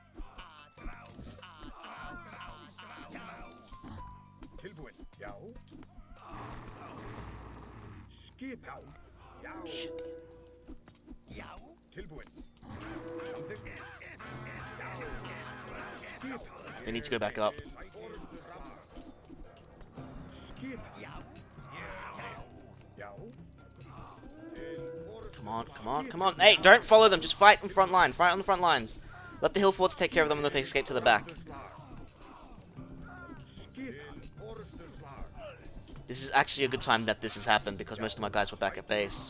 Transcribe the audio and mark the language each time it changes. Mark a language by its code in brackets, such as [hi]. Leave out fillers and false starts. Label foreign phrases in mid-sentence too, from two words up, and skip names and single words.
[is] Tilbúin. Já. Skipan. Já. Já. Tilbúin. Samþykkt. Já. Skipan. [en] They need to go back up. [is] Skipan. Já. Já. [en] Come on, come on, come on. Hey, don't follow them. Just fight in front line. Fight on the front lines. Let the hill forts take care of them and then they escape to the back. This is actually a good time that this has happened because most of my guys were back at base.